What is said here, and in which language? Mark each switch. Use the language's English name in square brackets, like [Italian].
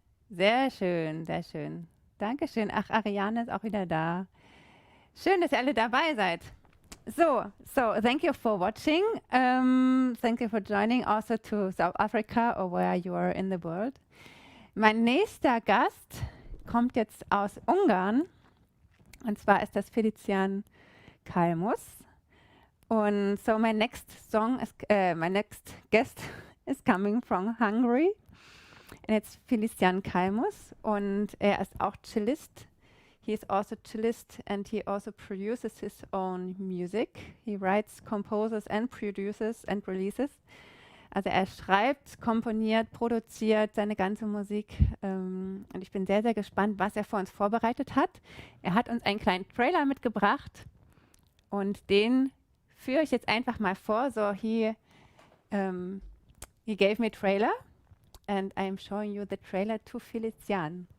[German] Sehr schön, sehr schön. Dankeschön. Ach, Ariane ist auch wieder da. Schön, dass ihr alle dabei seid. [English] So thank you for watching. Thank you for joining also to South Africa or where you are in the world. [German] Mein nächster Gast kommt jetzt aus Ungarn. Und zwar ist das Felician Kalmus. [English] Und so my next guest is coming from Hungary. And it's Felician Kalmus. [German] Und er ist auch Cellist. [English] He is also cellist and he also produces his own music. He writes, composes and produces and releases. [German] Also er schreibt, komponiert, produziert seine ganze Musik. Und ich bin sehr, sehr gespannt, was er für uns vorbereitet hat. Er hat uns einen kleinen Trailer mitgebracht und den führe ich jetzt einfach mal vor. [English] So, he gave me a trailer and I'm showing you the trailer to Felician.